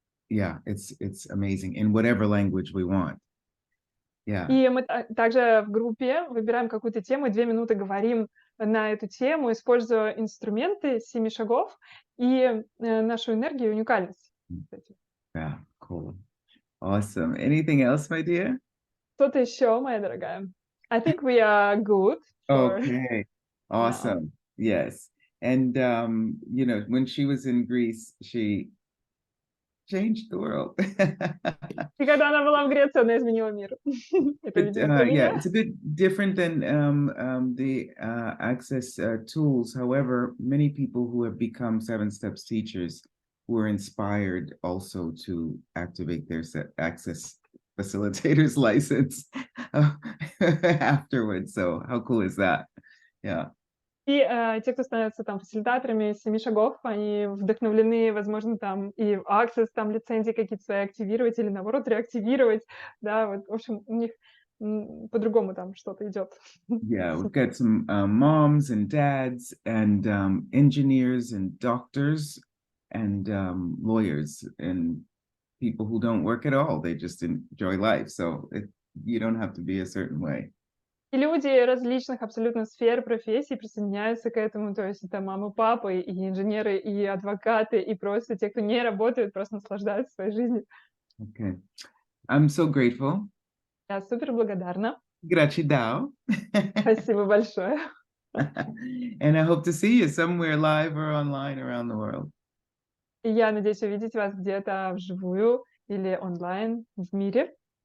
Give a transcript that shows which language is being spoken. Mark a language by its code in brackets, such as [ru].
[en] Yeah, it's amazing in whatever language we want. Yeah. [ru] И мы также в группе выбираем какую-то тему, и 2 минуты говорим на эту тему, используя инструменты 7 шагов и нашу энергию и уникальность. [en] Yeah, cool. Awesome. Anything else, my dear? [ru] Что-то еще, моя дорогая? [en] I think we are good. Okay. Awesome. Yes. And you know, when she was in Greece, she changed the world. [ru] И когда она была в Греции, она изменила мир. [en] Yeah, it's a bit different than the access tools. However, many people who have become 7 Steps teachers were inspired also to activate their access facilitator's license afterwards. So how cool is that? Yeah. [ru] И те, кто становятся там фасилитаторами 7 шагов, они вдохновлены, возможно, там и в Access, там лицензии какие-то свои активировать или, наоборот, реактивировать. Да, вот, в общем, у них по-другому там что-то идет. [en] Yeah, we've got some moms and dads and engineers and doctors and lawyers and people who don't work at all. They just enjoy life. So you don't have to be a certain way. [ru] И люди различных абсолютно сфер, профессий присоединяются к этому. То есть это мамы, папы, и инженеры, и адвокаты, и просто те, кто не работает, просто наслаждаются своей жизнью. [en] Okay. I'm so grateful. [ru] Я супер благодарна. [pt] Gratidão. [ru] Спасибо большое. [en] And I hope to see you somewhere live or online around the world. [ru] И я надеюсь увидеть вас где-то вживую или онлайн в мире.